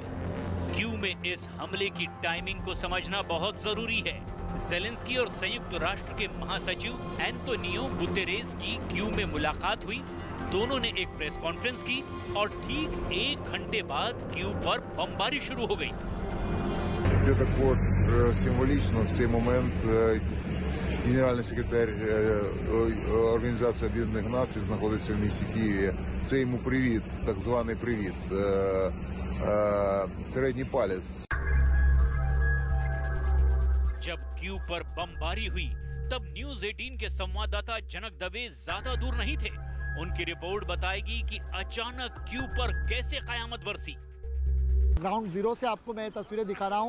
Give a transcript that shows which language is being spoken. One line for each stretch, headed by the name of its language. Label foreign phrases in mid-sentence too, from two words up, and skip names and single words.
Hindi: कीव में इस हमले की टाइमिंग को समझना बहुत जरूरी है। ज़ेलेंस्की और संयुक्त राष्ट्र के महासचिव एंटोनियो गुतेरेस की कीव में मुलाकात हुई। दोनों ने एक
English: press conference
Hindi: की और ठीक 1 घंटे बाद कीव पर बमबारी शुरू हो गई।
Ukrainian: Це також символічно в цей момент генеральний секретар Організації Об'єднаних Націй знаходиться в місті Києві. Це йому привіт, так званий привіт, середній палець.
Hindi: जब कीव पर बमबारी हुई तब न्यूज 18 के संवाददाता जनक दवे ज्यादा दूर नहीं थे। उनकी रिपोर्ट बताएगी कि अचानक कीव पर कैसे कयामत बरसी।
English: ground zero
Hindi: से आपको मैं तस्वीरें दिखा रहा हूँ।